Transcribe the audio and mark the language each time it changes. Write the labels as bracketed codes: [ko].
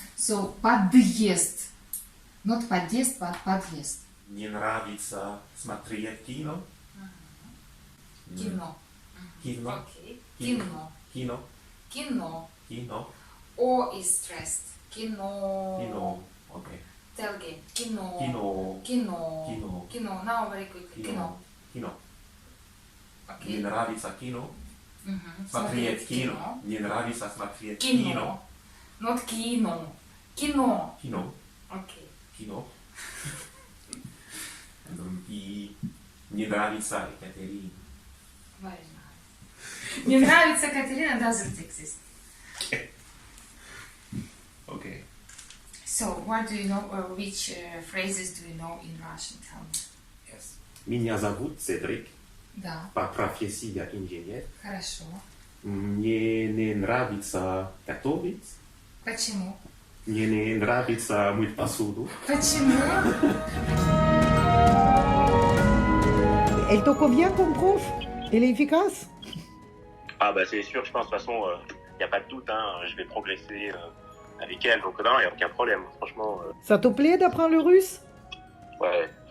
[en] So подъезд, not подъезд, but подъезд. [ru] Мне нравится смотреть кино. Кино. Кино. [en] Okay. [ru] Кино. Кино. Кино. Кино. [en] O is stressed. Кино. [ru] Кино. [en] Okay. Tell again. Кино. [ru] Кино. Кино. Кино. [en] Now very quickly. Кино. [ru] Кино. [en] Okay. [ru] Мне нравится кино. Смотреть kino. кино. Мне нравится смотреть Кино. [en] Not [ru] кино. Кино. Kino. Окей. Kino. И мне нравится Екатерина. [en] Very nice. [ru] Мне нравится Катерина [en] doesn't exist. Okay. So, what do you know, or which phrases do you know in Russian? Tell me. Yes. [ru] Меня зовут Цедрик. Да, По профессии я инженер. хорошо. Мне не нравится готовить. Почему? Мне не нравится мыть посуду. Почему? [fr] Elle te convient comme prof? Elle est efficace? Ah bah c'est sûr, je pense, de toute façon, il n'y a pas de doute, hein, je vais progresser avec elle, donc non, il n'y a aucun problème, franchement. Ça te plaît d'apprendre le russe? Ouais.